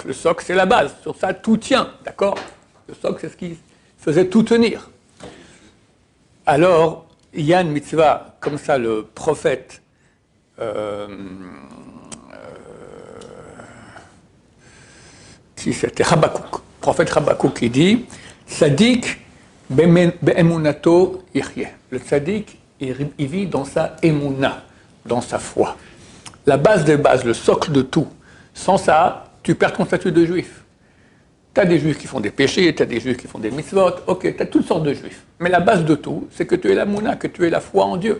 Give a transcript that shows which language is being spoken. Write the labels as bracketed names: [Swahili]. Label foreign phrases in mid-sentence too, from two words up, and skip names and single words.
[French] Le socle, c'est la base, sur ça tout tient, d'accord? Le socle, c'est ce qui faisait tout tenir. Alors, il y a une mitzvah, comme ça le prophète qui c'était Habakkuk, le prophète Habakkuk qui dit [Hebrew] צדיק באמונתו יחיה. [French] Le tzadik, il vit dans sa emuna, dans sa foi. La base des bases, le socle de tout. Sans ça, tu perds ton statut de juif. Tu as des juifs qui font des péchés, tu as des juifs qui font des mitzvot, ok, tu as toutes sortes de juifs. Mais la base de tout, c'est que tu es la mouna, que tu es la foi en Dieu.